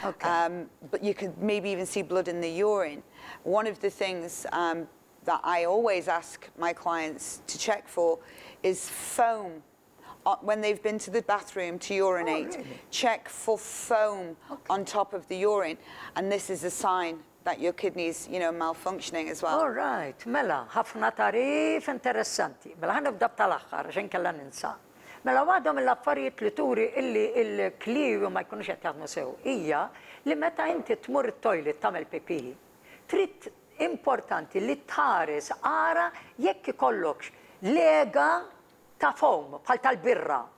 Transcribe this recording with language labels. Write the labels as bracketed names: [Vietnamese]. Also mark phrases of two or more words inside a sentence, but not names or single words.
[English] But you could maybe even see blood in the urine. One of the things that I always ask my clients to check for is foam. When they've been to the bathroom to urinate, check for foam on top of the urine. And this is a sign that your kidneys, you know, malfunctioning as well. All right, [Maltese] mela, ħafna tarif interessanti. Mela ħanibda b'tal-aħħar, għaxin kella ninsa. Mela waħda mill-affarijiet li turi illi il-kliewi ma jkunux qed jaħdmu sew hija li meta inti tmur it-toilet tagħmel pipì, trid importanti li tħares ara jekk ikollokx lega ta' foam bħal tal-birra.